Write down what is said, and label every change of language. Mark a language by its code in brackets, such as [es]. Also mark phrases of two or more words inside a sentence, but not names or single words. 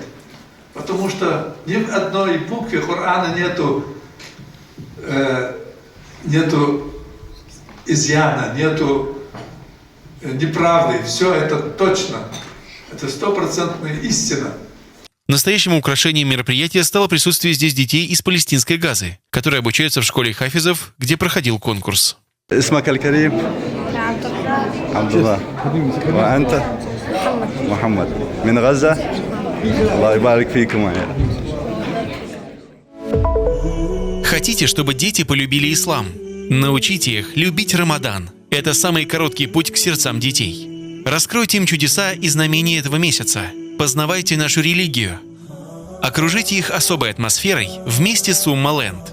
[ru] Потому что ни в одной букве Корана нету изъяна, нету неправды. Все это точно. Это 100% истина. Настоящим украшением мероприятия стало присутствие здесь детей из палестинской Газы, которые обучаются в школе хафизов, где проходил конкурс. [ar] اسمك الكريم؟ عبد الله. وأنت؟ محمد. من غزة؟ الله يبارك فيكم. [ru] Хотите, чтобы дети полюбили ислам? Научите их любить Рамадан. Это самый короткий путь к сердцам детей. Раскройте им чудеса и знамения этого месяца. Познавайте нашу религию. Окружите их особой атмосферой вместе с Умма-Ленд.